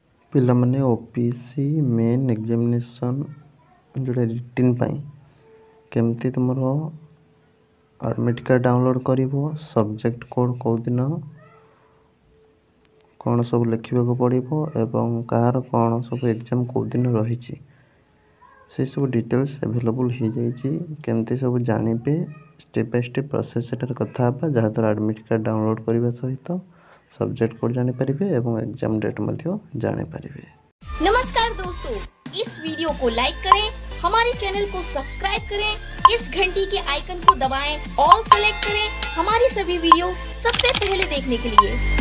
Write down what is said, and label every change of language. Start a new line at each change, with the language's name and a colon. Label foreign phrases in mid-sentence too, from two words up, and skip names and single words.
Odia: ପିଲାମାନେ
English: OPC main examination
Odia: ଯେଉଁଟା ରିଟିନ୍ ପାଇଁ କେମିତି ତୁମର
English: admit card download
Odia: କରିବ,
English: subject code
Odia: କେଉଁଦିନ କ'ଣ ସବୁ ଲେଖିବାକୁ ପଡ଼ିବ ଏବଂ କାହାର କ'ଣ ସବୁ ଏକ୍ଜାମ୍ କେଉଁଦିନ ରହିଛି ସେସବୁ
English: details available
Odia: ହୋଇଯାଇଛି। କେମିତି ସବୁ ଜାଣିବେ
English: step by step process
Odia: ସେଠାରେ କଥା ହେବା, ଯାହାଦ୍ୱାରା
English: admit card download
Odia: କରିବା ସହିତ ସବଜେକ୍ଟ କୋଡ ଜାଣିପାରେ ଏବଂ ଏଗଜାମ ଡେଟ ମଧ୍ୟ ଜାଣିପାରେ।
Hindi: नमस्कार दोस्तों, इस वीडियो को लाइक करें, हमारे चैनल को सब्सक्राइब करें, इस घंटी के आइकन को दबाएं, ऑल सेलेक्ट करें हमारी सभी वीडियो सबसे पहले देखने के लिए।